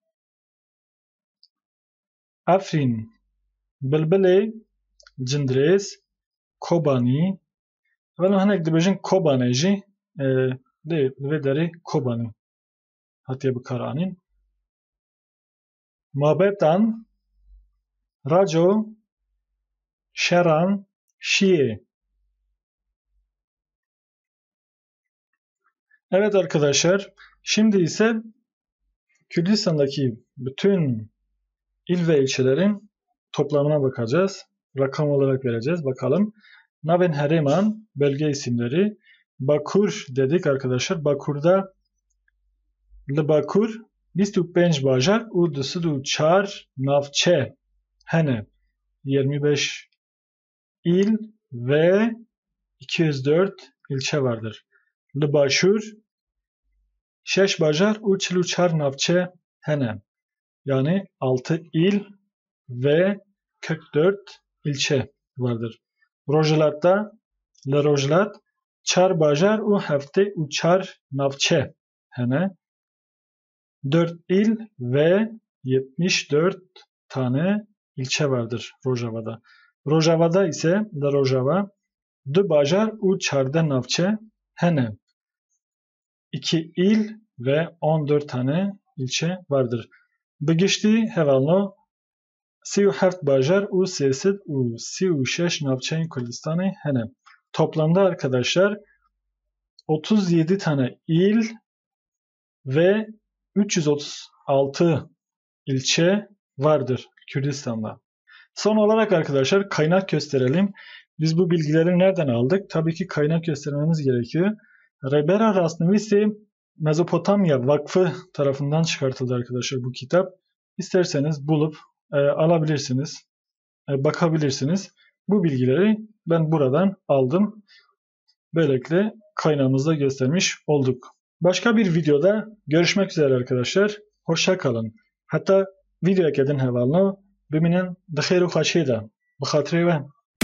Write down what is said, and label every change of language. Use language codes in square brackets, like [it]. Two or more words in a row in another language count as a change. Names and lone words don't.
[ku] Efrîn, Bilbilê, Cindrêz, Kobanî. Evel hinek dibêjin Kobanê jî li vê derê Kobanî hatiye bikaranîn. Mabetan, Raco, Şeran, Şiye. [tr] Evet arkadaşlar, şimdi ise Kürdistan'daki bütün il ve ilçelerin toplamına bakacağız. Rakam olarak vereceğiz. Bakalım. [ku] Navên herêman [tr] belge isimleri. Bakur dedik arkadaşlar. [ku] Bakur'da li Bakur 25 bajar û 24 navçe hene. [tr] 25 il ve 204 ilçe vardır. [ku] Li Başur 6 bajar û 44 navçe hene. [tr] Yani 6 il ve 44 ilçe vardır. [ku] Rojhilat'ta li Rojhilat 4 bajar û 74 navçe hene. [tr] 4 il ve 74 tane ilçe vardır Rojava'da. Rojava'da ise [ku] li Rojava 2 bajar û 14 navçe hene. [tr] 2 il ve 14 tane ilçe vardır. [ku] Bigiştî hevalno 37 bajar û 336 navçeyên Kurdistanê hene. [tr] toplamda arkadaşlar 37 tane il ve 336 ilçe vardır Kürdistan'da. Son olarak arkadaşlar kaynak gösterelim. Biz bu bilgileri nereden aldık? Tabii ki kaynak göstermemiz gerekiyor. Rebera Rasnivisi Mezopotamya Vakfı tarafından çıkartıldı arkadaşlar bu kitap. İsterseniz bulup alabilirsiniz, bakabilirsiniz. Bu bilgileri ben buradan aldım. Böylelikle kaynağımızda göstermiş olduk. Başka bir videoda görüşmek üzere arkadaşlar. Hoşça kalın. [ku] Hatta videoya gedin hevalno biminin dixêr û xweşê de bi xatirê we.